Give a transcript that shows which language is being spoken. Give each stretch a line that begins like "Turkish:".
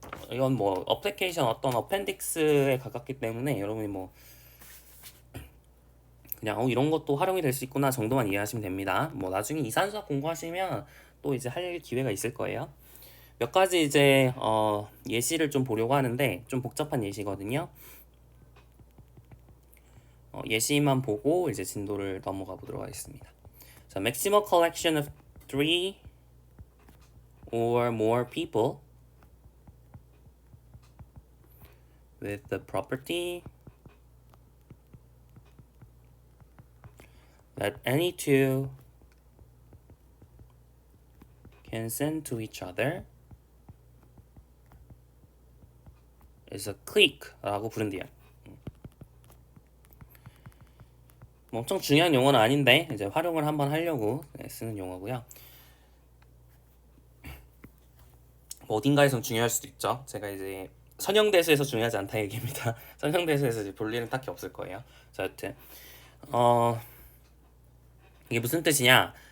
Korean: 이건 뭐 어플리케이션 어떤 어펜딕스에 가깝기 때문에 여러분이 뭐 그냥 이런 것도 활용이 될 수 있구나 정도만 이해하시면 됩니다. 뭐 나중에 이산수학 공부하시면 또 이제 할 기회가 있을 거예요. 몇 가지 이제 예시를 좀 보려고 하는데 좀 복잡한 예시거든요. 예시만 보고 이제 진도를 넘어가 보도록 하겠습니다.
English: 자, maximum collection of 3 or more people with the property that any two can send to each other is a clique라고
Korean: 부른대요. 뭐 엄청 중요한 용어는 아닌데 이제 활용을 한번 하려고 쓰는 용어고요. 뭐 어딘가에선 중요할 수도 있죠. 제가 이제 선형대수에서 중요하지 않다 얘기입니다. 선형대수에서 이제 볼 일은 딱히 없을 거예요. 자, 여튼 이게 무슨 뜻이냐?